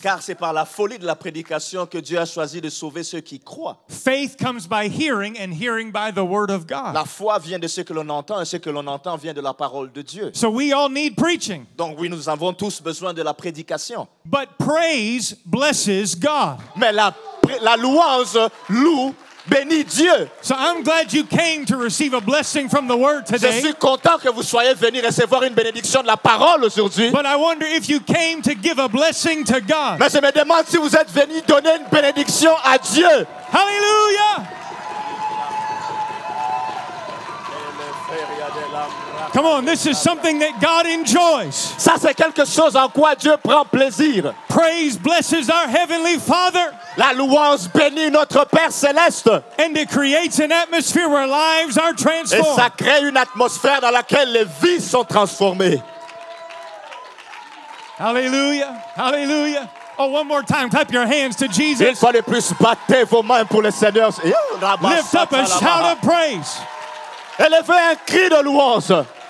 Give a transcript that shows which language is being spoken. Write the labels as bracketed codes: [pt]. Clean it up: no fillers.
[fr] Car c'est par la folie de la prédication que Dieu a choisi de sauver ceux qui croient. [en] Faith comes by hearing, and hearing by the word of God. [fr] La foi vient de ce que l'on entend et ce que l'on entend vient de la parole de Dieu. [en] So we all need preaching. [fr] Donc oui, nous avons tous besoin de la prédication. [en] But praise blesses God. [fr] Mais la louange loue, bénit Dieu. [en] So I'm glad you came to receive a blessing from the word [fr] Je [en] today. [fr] suis content que vous soyez venus recevoir une bénédiction de la parole aujourd'hui. [en] But I wonder if you came to give a blessing to God. [fr] Mais je me demande si vous êtes venus donner une bénédiction à Dieu. Hallelujah! [en] Come on, this is something that God enjoys. [fr] Ça, c'est quelque chose en quoi Dieu prend plaisir. [en] Praise blesses our Heavenly Father, [fr] La louange bénit notre Père céleste. [en] and it creates an atmosphere where lives are [fr] Et ça [en] transformed. [fr] crée une atmosphère dans laquelle les vies sont transformées. [en] Hallelujah! Hallelujah! Oh, one more time, clap your hands to [fr] Une [en] Jesus. [fr] fois de plus, battez vos mains pour le Seigneur. [en] Lift up a shout of praise. [fr] Élevez un cri de louange.